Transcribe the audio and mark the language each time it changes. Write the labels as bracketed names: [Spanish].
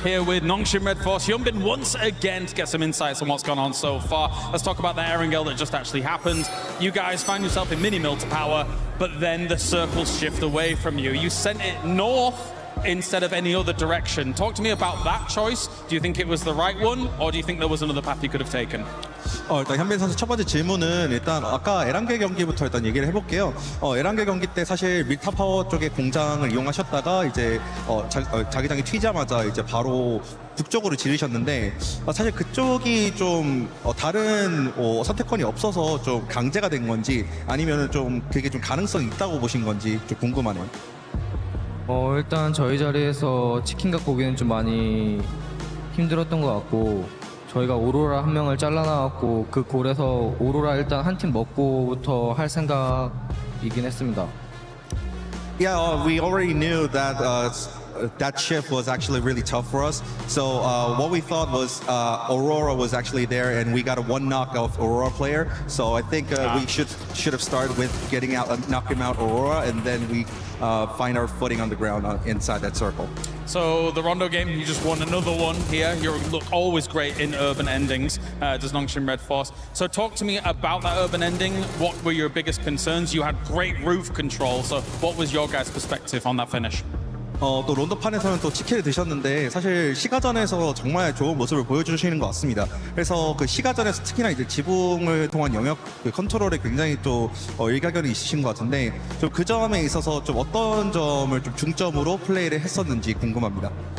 [English] Here with Nongshim Red Force, Hyunbin once again to get some insights on what's gone on so far. Let's talk about the Erangel that just actually happened. You guys find yourself in mini-mill to power, but then the circles shift away from you. You sent it north instead of any other direction. Talk to me about that choice. Do you think it was the right one, or do you think there was another path you could have taken? [Korean] 일단 현빈 선수 첫 번째 질문은 일단 아까 에란겔 경기부터 일단 얘기를 해볼게요. 에란겔 경기 때 사실 밀타 파워 쪽의 공장을 이용하셨다가 이제 자기장이 튀자마자 이제 바로 북쪽으로 지르셨는데 사실 그쪽이 좀 다른 선택권이 없어서 좀 강제가 된 건지 아니면은 좀 그게 좀 가능성이 있다고 보신 건지 좀 궁금하네요. 일단 저희 자리에서 치킨 갖고 오기는 좀 많이 힘들었던 것 같고 저희가 오로라 한 명을 잘라나왔고 그 골에서 오로라 일단 한 팀 먹고부터 할 생각이긴 했습니다. [English] Yeah, we already knew that that shift was actually really tough for us. So what we thought was Aurora was actually there, and we got a one knock of Aurora player. So I think we should have started with getting out, knocking out Aurora, and then we find our footing on the ground inside that circle. So the Rondo game, you just won another one here. You look always great in urban endings, does Nongshim Red Force. So talk to me about that urban ending. What were your biggest concerns? You had great roof control. So what was your guys' perspective on that finish? [Korean] 또 론도판에서는 또 치킨을 드셨는데 사실 시가전에서 정말 좋은 모습을 보여주시는 것 같습니다. 그래서 그 시가전에서 특히나 이제 지붕을 통한 영역 그 컨트롤에 굉장히 또 일가견이 있으신 것 같은데 좀 그 점에 있어서 좀 어떤 점을 좀 중점으로 플레이를 했었는지 궁금합니다.